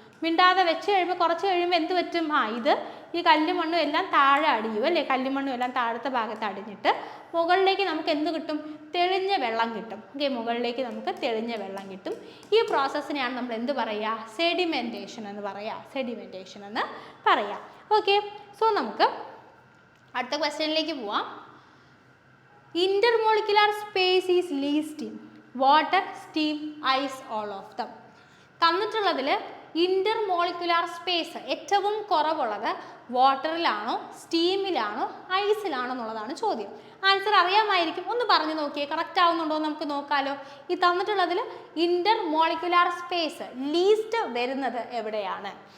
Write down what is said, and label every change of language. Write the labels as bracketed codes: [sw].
[ml] മിണ്ടാതെ വെച്ച് കഴിയുമ്പോൾ കുറച്ച് കഴിയുമ്പോൾ എന്ത് പറ്റും, ഇത് ഈ കല്ലും മണ്ണും എല്ലാം താഴെ അടിയും അല്ലേ, കല്ലും മണ്ണും എല്ലാം താഴത്തെ ഭാഗത്ത് അടിഞ്ഞിട്ട് മുകളിലേക്ക് നമുക്ക് എന്ത് കിട്ടും, തെളിഞ്ഞ വെള്ളം കിട്ടും. ഓക്കെ, മുകളിലേക്ക് നമുക്ക് തെളിഞ്ഞ വെള്ളം കിട്ടും. ഈ പ്രോസസ്സിനെയാണ് നമ്മൾ എന്ത് പറയുക, സെഡിമെൻറ്റേഷൻ എന്ന് പറയുക. സെഡിമെൻറ്റേഷൻ എന്ന് പറയാം. ഓക്കെ, സോ നമുക്ക് അടുത്ത ക്വസ്റ്റ്യനിലേക്ക് പോവാം. [en] Intermolecular space is least in water, steam, ice, all of them. [ml] തന്നിട്ടുള്ളതിൽ intermolecular space ഏറ്റവും കുറവുള്ളത് വാട്ടറിലാണോ, സ്റ്റീമിലാണോ, ഐസിലാണോ എന്നുള്ളതാണ് ചോദ്യം. ആൻസർ അറിയാമായിരിക്കും, ഒന്ന് പറഞ്ഞു നോക്കിയേ, കറക്റ്റ് ആവുന്നുണ്ടോ എന്ന് നമുക്ക് നോക്കാമല്ലോ. ഈ തന്നിട്ടുള്ളതിൽ ഇന്റർമോളിക്കുലാർ സ്പേസ് ലീസ്റ്റ് വരുന്നത് എവിടെയാണ്?